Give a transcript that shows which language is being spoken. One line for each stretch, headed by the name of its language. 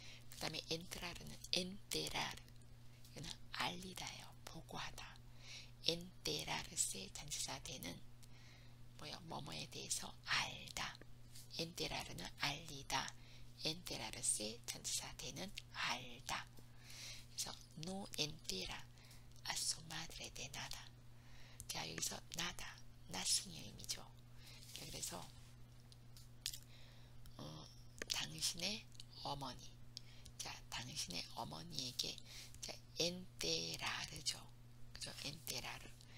Korean: 그 다음에 entrar는 enterar. 이거는 알리다예요. 보고하다. enterarse 전치사 되는 뭐뭐에 대해서 알다. enterar는 알리다. enterarse 전치사 되는 알다.
Spanish: 그래서 no entera a su madre de nada.
Korean: 자, 여기서 nada, nothing의 의미죠. 그래서 당신의 어머니. 자, 당신의 어머니에게 자, 엔테라르죠. 그죠? 엔테라르.